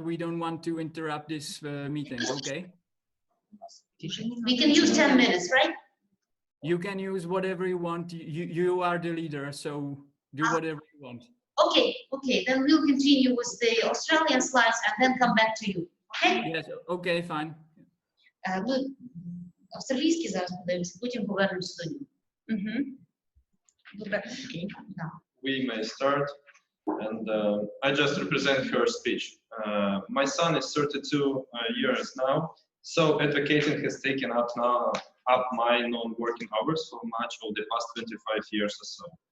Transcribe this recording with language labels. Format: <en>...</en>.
<en>We don't want to interrupt this meeting, okay? We can use 10 minutes, right? You can use whatever you want. You are the leader, so do whatever you want. Okay, then we'll continue with the Australian slides and then come back to you. Okay? Yes, okay, fine.</en> <uk>Ми австралійські зараз подивимося, потім повернемося до нього. Добре. Да.</uk> <en>We may start, and I just represent her speech. My son is 32 years now, so advocating has taken up my non-working hours for much of the past 25 years or so.</en>